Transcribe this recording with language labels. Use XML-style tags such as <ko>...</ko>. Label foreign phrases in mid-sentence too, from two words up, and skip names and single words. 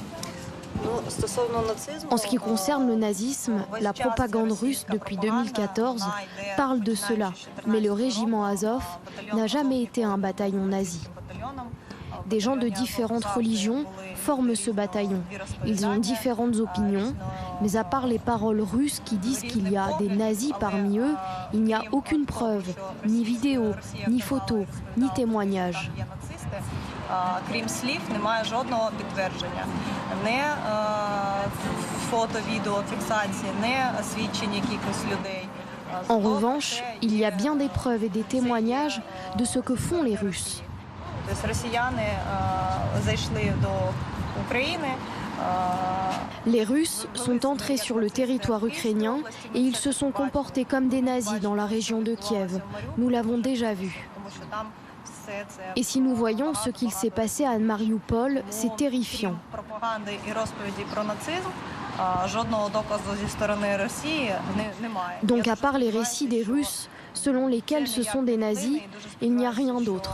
<fr>En ce qui concerne le nazisme, la propagande russe depuis 2014 parle de cela, mais le régiment Azov n'a jamais été un bataillon nazi. Des gens de différentes religions forment ce bataillon. Ils ont différentes opinions, mais à part les paroles russes qui disent qu'il y a des nazis parmi eux, il n'y a aucune preuve, ni vidéo, ni photo, ni témoignage.</fr> <uk>Крім слів, немає жодного підтвердження. Не фото, відео, фіксації, не свідчень якихось людей.</uk> <fr>En revanche, il y a bien des preuves et des témoignages de ce que font les Russes.</fr> <uk>Тобто росіяни зайшли до України.</uk> <fr>Les Russes sont entrés sur le territoire ukrainien et ils se sont comportés comme des nazis dans la région de Kiev. Nous l'avons déjà vu. Et si nous voyons ce qu'il s'est passé à Mariupol, c'est terrifiant. Donc à part les récits des Russes, selon lesquels ce sont des nazis, il n'y a rien d'autre.</fr>